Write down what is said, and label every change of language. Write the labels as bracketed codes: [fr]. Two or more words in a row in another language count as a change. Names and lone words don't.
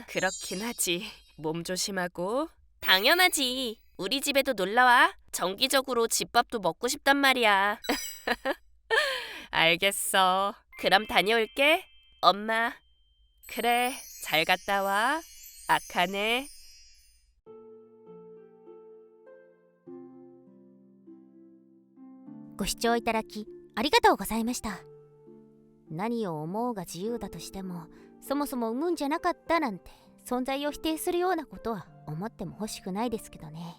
[ko] 그렇긴 하지. 몸 조심하고. 당연하지. 우리 집에도 놀러와. 정기적으로 집밥도 먹고 싶단 말이야. 알겠어. 그럼 다녀올게. 엄마. 그래, 잘 갔다 와. 아카네. [ja] ご視聴いただきありがとうございました。何を思うが自由だとしても、そもそも産むんじゃなかったなんて存在を否定するようなことは思っても欲しくないですけどね。